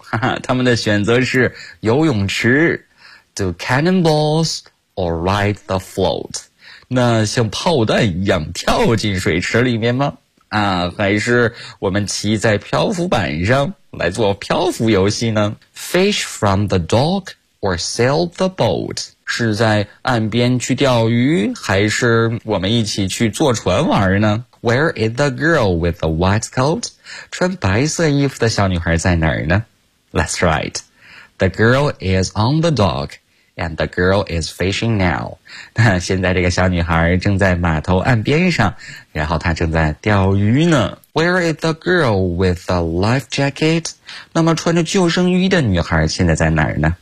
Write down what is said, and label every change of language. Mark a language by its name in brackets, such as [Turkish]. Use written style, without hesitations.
[Chinese] 哈哈，他们的选择是游泳池。 [English] Do cannonballs or ride the float? [Chinese] 那像炮弹一样跳进水池里面吗？啊，还是我们骑在漂浮板上来做漂浮游戏呢？ [English] Fish from the dock or sail the boat? [Chinese] 是在岸边去钓鱼，还是我们一起去坐船玩呢？ [English] Where is the girl with the white coat? [Chinese] 穿白色衣服的小女孩在哪儿呢? [English] That's right. The girl is on the dock, and the girl is fishing now. [Chinese] 现在这个小女孩正在码头岸边上，然后她正在钓鱼呢。 [English] Where is the girl with the life jacket? [Chinese] 那么穿着救生衣的女孩现在在哪儿呢?